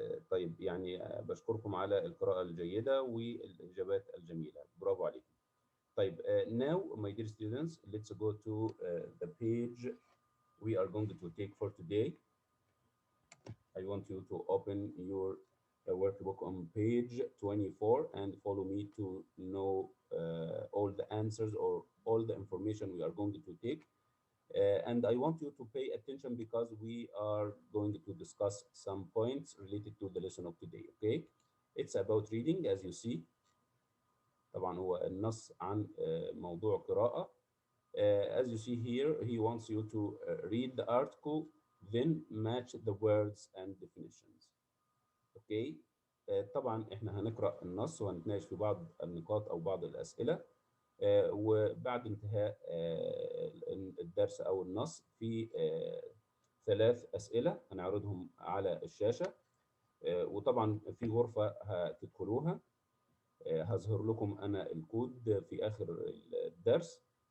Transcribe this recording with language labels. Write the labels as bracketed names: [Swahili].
[Arabic] طيب يعني بشكركم على القراءة الجيدة والإجابات الجميلة. برافو عليكم. [English] طيب now my dear students, let's go to the page we are going to take for today. I want you to open your workbook on page 24 and follow me to know all the answers or all the information we are going to take. And I want you to pay attention because we are going to discuss some points related to the lesson of today, okay? It's about reading as you see. [Arabic] طبعا هو النص عن موضوع قراءة. [English] As you see here, he wants you to read the article, then match the words and definitions. Okay. [Arabic] طبعا احنا هنقرأ النص وهنتناقش في بعض النقاط أو بعض الأسئلة. وبعد انتهاء الدرس أو النص في 3 أسئلة هنعرضهم على الشاشة. وطبعا في غرفة هتدخلوها هظهر لكم أنا الكود في آخر الدرس.